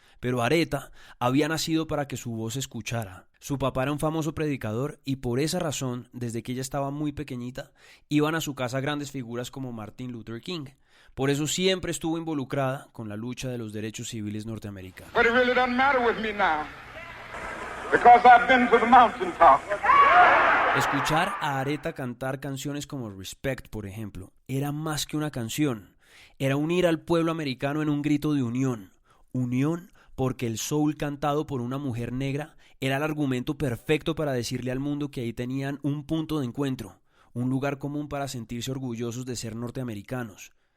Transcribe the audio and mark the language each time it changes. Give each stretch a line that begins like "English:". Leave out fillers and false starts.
Spanish: Pero Aretha había nacido para que su voz se escuchara. Su papá era un famoso predicador y por esa razón, desde que ella estaba muy pequeñita, iban a su casa grandes figuras como Martin Luther King. Por eso siempre estuvo involucrada con la lucha de los derechos civiles norteamericanos.
English: But it really doesn't matter with me now, because I've been to the mountaintop.
Spanish: Escuchar a Aretha cantar canciones como Respect, por ejemplo, era más que una canción. Era unir al pueblo americano en un grito de unión. Unión porque el soul cantado por una mujer negra era el argumento perfecto para decirle al mundo que ahí tenían un punto de encuentro, un lugar común para sentirse orgullosos de ser norteamericanos.